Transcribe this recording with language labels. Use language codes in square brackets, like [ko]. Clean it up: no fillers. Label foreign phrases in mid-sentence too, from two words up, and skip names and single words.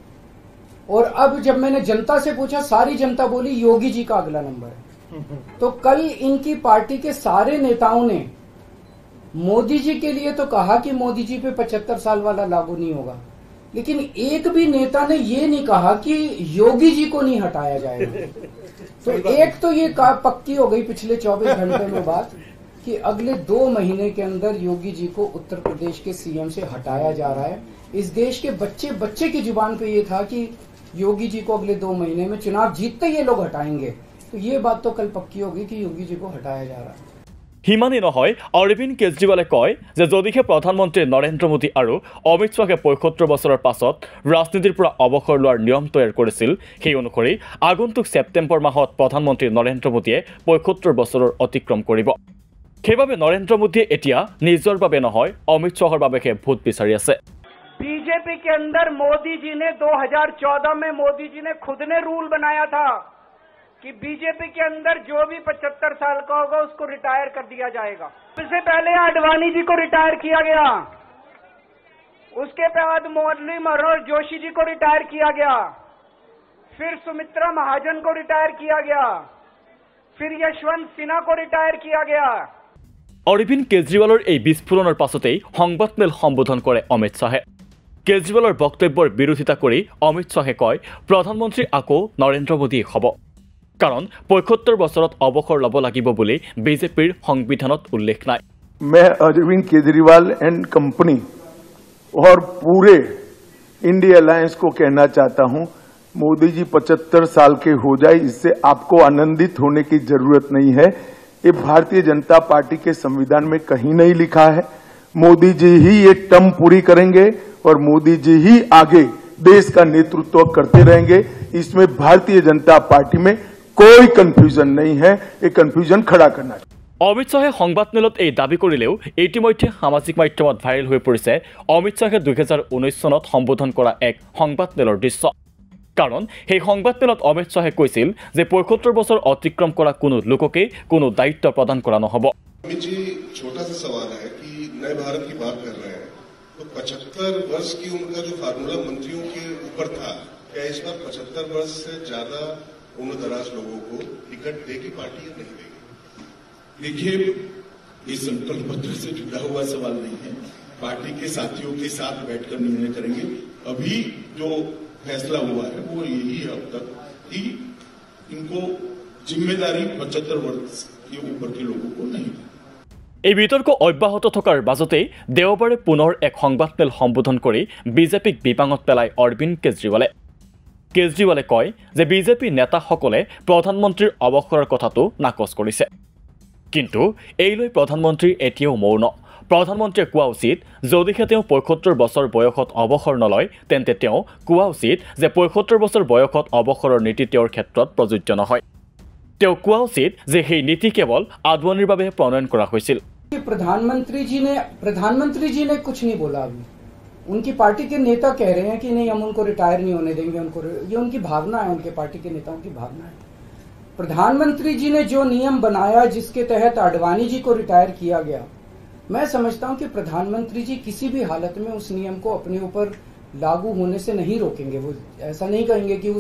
[hi] और अब जब मैंने जनता से पूछा सारी जनता बोली योगी जी का अगला नंबर है तो कल इनकी पार्टी के सारे नेताओं ने मोदी जी के लिए तो कहा कि मोदी जी पे 75 साल वाला लागू नहीं होगा लेकिन एक भी नेता ने ये नहीं कहा कि योगी जी को नहीं हटाया जाएगा तो एक तो ये पक्की हो गई पिछले 24 घंटे में बात कि अगले 2 महीने के अंदर योगी जी को उत्तर प्रदेश के सीएम से हटाया जा रहा है। इस देश के बच्चे की जुबान पे ये था कि योगी जी को अगले 2 महीने में चुनाव जीतते ये लोग हटाएंगे तो ये बात तो कल पक्की होगी कि योगी जी को हटाया जा रहा है। [as] হিমানী নহয় অৰবিন্দ কেজৰিৱালে কয় যে যদিহে প্ৰধানমন্ত্ৰী নৰেন্দ্ৰ মোদী আৰু অমিত শ্বাহে ৭৫ বছৰৰ পাছত ৰাজনীতিৰ পৰা অৱসৰ লোৱাৰ নিয়ম তৈয়াৰ কৰিছিল সেই অনুসৰি আগন্তুক ছেপ্টেম্বৰ মাহত প্ৰধানমন্ত্ৰী নৰেন্দ্ৰ মোদীয়ে ৭৫ বছৰৰ অতিক্ৰম কৰিব সেইবাবে নৰেন্দ্ৰ মোদীয়ে এতিয়া নিজৰ বাবে নহয় অমিত শ্বাহৰ বাবেহে ভোট বিচাৰি আছে [hi] बीजेपी के अंदर मोदी जी ने 2014 में मोदी जी ने खुद ने रूल बनाया था कि बीजेपी के अंदर जो भी 75 साल का होगा उसको रिटायर कर दिया जाएगा। इससे पहले आडवाणी जी को रिटायर किया गया, उसके बाद मुरली मनोहर जोशी जी को रिटायर किया गया, फिर सुमित्रा महाजन को रिटायर किया गया, फिर यशवंत सिन्हा को रिटायर किया गया। [as] অৰবিন্দ কেজৰিৱালৰ এই বিস্ফোৰণৰ পাছতেই সংবাদমেল সম্বোধন কৰে অমিত শ্বাহে কেজৰিৱালৰ বক্তব্যৰ বিৰোধিতা কৰি অমিত শ্বাহে কয় প্ৰধানমন্ত্ৰী আকৌ নৰেন্দ্ৰ মোদী হ'ব कारण ৭৫ বছৰত অৱসৰ ল'ব লাগিব বুলি বিজেপিৰ সংবিধানত উল্লেখ নাই [hi] मैं अरविंद केजरीवाल [en] and company [hi] और पूरे इंडिया अलायंस को कहना चाहता हूं मोदी जी 75 साल के हो जाए इससे आपको आनंदित होने की जरूरत नहीं है ये भारतीय जनता पार्टी के संविधान में कहीं नहीं लिखा है मोदी जी ही ये टर्म पूरी करेंगे और मोदी जी ही आगे देश का नेतृत्व करते रहेंगे इसमें भारतीय जनता पार्टी में कोई कन्फ्यूजन नहीं है ये कन्फ्यूजन खड़ा करना [as] অমিত শ্বাহে সংবাদমেলত এই দাবী কৰিলেও ইতিমধ্যে সামাজিক মাধ্যমত ভাইৰেল হৈ পৰিছে অমিত শ্বাহে 2019 চনত সম্বোধন কৰা এক সংবাদমেলৰ দৃশ্য কাৰণ সেই সংবাদমেলত অমিত শ্বাহে কৈছিল যে ৭৫ বছৰ অতিক্ৰম কৰা কোনো লোককে কোনো দায়িত্ব প্ৰদান কৰা নহব [hi] अमित जी छोटा सा सवाल है कि नए भारत की बात कर रहे हैं तो 75 वर्ष की उम्र का जो फार्मूला मंत्रियों के ऊपर था क्या इस बार 75 वर्ष से ज्यादा उम्र दराज लोगों को टिकट देगी पार्टी या नहीं देगी देखिए ये संकल्प पत्र से जुड़ा हुआ सवाल नहीं है पार्टी के साथियों के साथ बैठकर निर्णय करेंगे अभी जो फैसला हुआ है वो यही है अब तक कि इनको जिम्मेदारी 75 वर्ष के ऊपर के लोगों को नहीं [as] এই বিতৰ্ক অব্যাহত থকাৰ মাজতেই দেওবাৰে পুনৰ এক সংবাদমেল সম্বোধন কৰি বিজেপিক বিপাঙত পেলাই অৰবিন্দ কেজৰিৱালে কয় যে বিজেপি নেতাসকলে প্ৰধানমন্ত্ৰীৰ অৱসৰৰ কথাটো নাকচ কৰিছে কিন্তু এইলৈ প্ৰধানমন্ত্ৰী এতিয়াও মৌন প্ৰধানমন্ত্ৰীয়ে কোৱা উচিত যদিহে তেওঁ ৭৫ বছৰ বয়সত অৱসৰ নলয় তেন্তে তেওঁ কোৱা উচিত যে ৭৫ বছৰ বয়সত অৱসৰৰ নীতি তেওঁৰ ক্ষেত্ৰত প্ৰযোজ্য নহয় তেওঁ কোৱা উচিত যে সেই নীতি কেৱল আদৱানীৰ বাবে প্ৰণয়ন কৰা হৈছিল [hi] प्रधानमंत्री जी ने कुछ नहीं बोला अभी उनकी पार्टी के नेता कह रहे हैं कि नहीं हम उनको रिटायर नहीं होने देंगे ये उनकी भावना है उनके पार्टी के नेताओं की भावना है प्रधानमंत्री जी ने जो नियम बनाया जिसके तहत आडवाणी जी को रिटायर किया गया मैं समझता हूं कि प्रधानमंत्री जी किसी भी हालत में उस नियम को अपने ऊपर लागू होने से नहीं रोकेंगे वो ऐसा नहीं कहेंगे कि